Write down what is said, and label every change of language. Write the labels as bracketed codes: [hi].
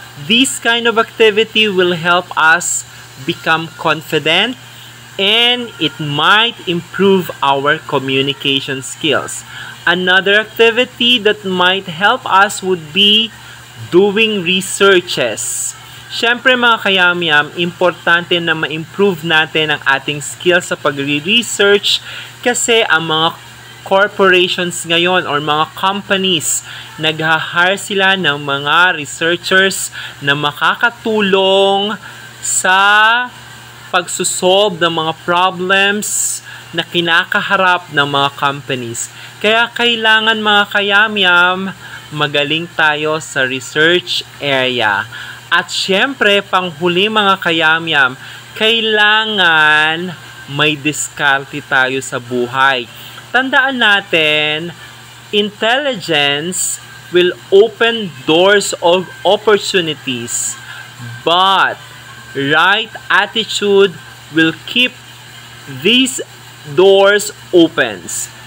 [en] This kind of activity will help us become confident and it might improve our communication skills. Another activity that might help us would be doing researches. [tl] Siyempre mga kayamyam, importante na ma-improve natin ang ating skills sa pagre-research kasi ang mga corporations ngayon or mga companies, nag-hire sila ng mga researchers na makakatulong sa pagsusolve ng mga problems na kinakaharap ng mga companies. Kaya kailangan mga kayamyam, magaling tayo sa research area. At syempre, panghuli mga kayamyam, kailangan may diskarte tayo sa buhay. Tandaan natin, [en] intelligence will open doors of opportunities, but right attitude will keep these doors opens.